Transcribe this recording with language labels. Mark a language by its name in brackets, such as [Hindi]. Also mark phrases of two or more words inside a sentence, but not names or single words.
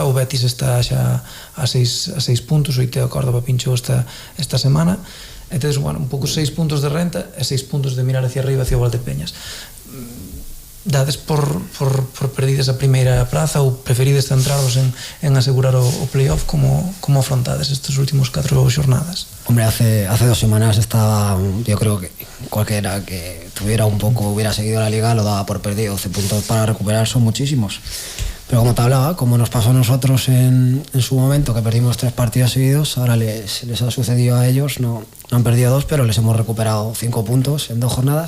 [Galician] O Betis está xa a 6 puntos, o Iteo Córdoba pinchou esta semana, e tedes un pouco 6 puntos de renta e 6 puntos de mirar [Spanish] hacia arriba, [Galician] hacia o Valdepeñas. dades por perdidas a primeira praza ou preferides centraros en asegurar o playoff? Como afrontades estes últimos 4 xornadas? [Spanish] Hombre, hace 2 semanas estaba, yo creo que cualquiera que tuviera un poco, hubiera seguido la liga, lo daba por perdido. 12 puntos para recuperar son muchísimos. Pero como te hablaba, como nos pasó a nosotros en su momento, que perdimos 3 partidos seguidos, ahora les ha sucedido a ellos, no han perdido 2, pero les hemos recuperado 5 puntos en 2 jornadas.